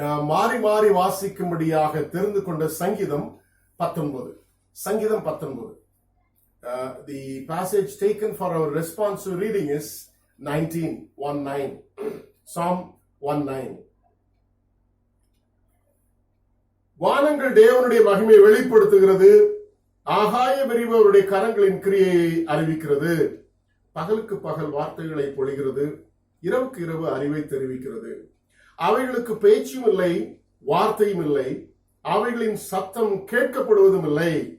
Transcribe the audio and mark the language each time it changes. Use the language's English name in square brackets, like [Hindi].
[Tamil] மாறி மாறி வாசிக்கும்படியாக தெரிந்து கொண்ட சங்கீதம் 19. சங்கீதம் 19. [English] The passage taken for our responsive reading is 19:19. Psalm 19. [Tamil] வானங்கள் தேவனுடைய மகிமையை வெளிப்படுத்துகிறது, ஆகாய விரிவு அவருடைய கரங்களின் கிரியையை அறிவிக்கிறது. பகலுக்கு பகல் வார்த்தைகளை பொழிகிறது, இரவுக்கு இரவு அறிவை தெரிவிக்கிறது. அவைகளுக்கு பேச்சும் இல்லை, வார்த்தையும் இல்லை, அவைகளின் சத்தம் கேட்கப்படுவதும் இல்லை.